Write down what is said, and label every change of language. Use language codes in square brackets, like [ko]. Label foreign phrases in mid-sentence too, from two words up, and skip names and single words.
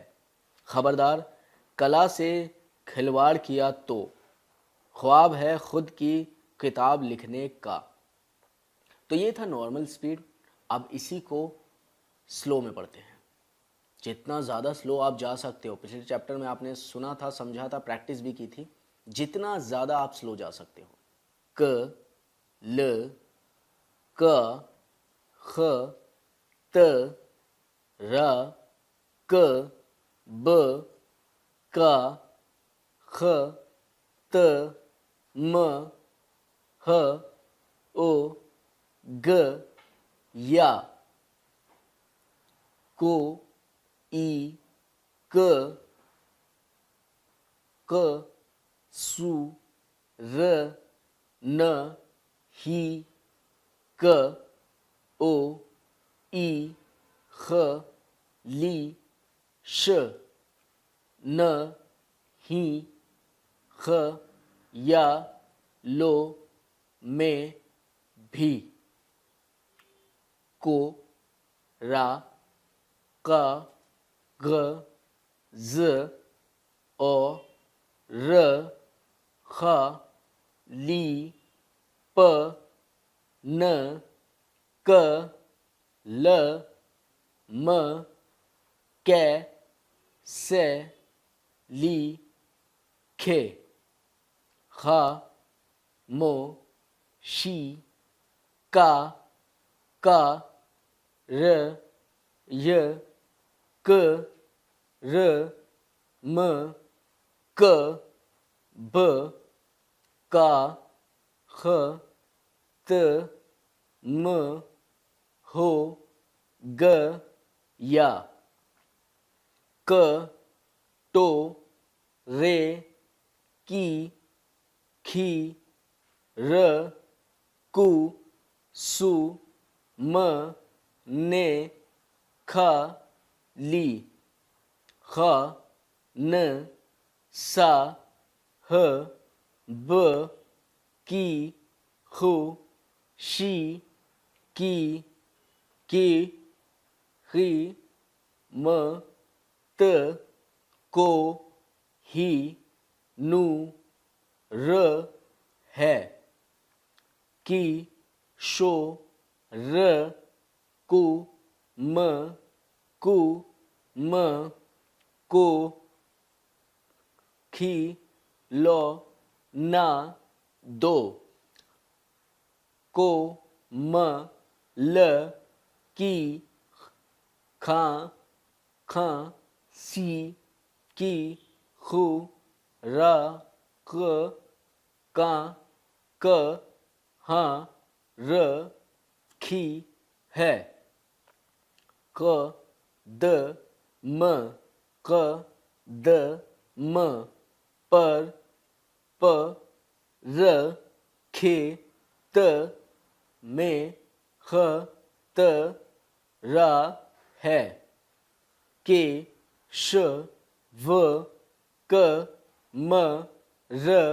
[hi] खबरदार, कला से खिलवाड़ किया तो ख्वाब है खुद की किताब लिखने का। तो ये था [en] normal speed. [hi] अब इसी को स्लो में पढ़ते हैं। जितना ज़्यादा स्लो आप जा सकते हो, पिछले चैप्टर में आपने सुना था, समझा था, प्रैक्टिस भी की थी, जितना ज़्यादा आप स्लो जा सकते हो। क ल क ख त र क ब का ख त म ह ओ ग या को ई क क सु र न ही क ओ ई ख ली श न ही ख या लो में भी को रा का ग ज ओ र ख ली प न क ल म कै से ली खे खा मो शी का र य क र म क ब का ख त म हो ग या क टो रे की खी र कु सु म ने खा ली ख न सा ह ब की खु शी की हि म त को ही नु र है की शो र कु म को खी लो ना दो को म ल की खा खा सी की खु रा क का क हा र खी है क द म क द म पर प र खे त में ख त रा है के श व क म र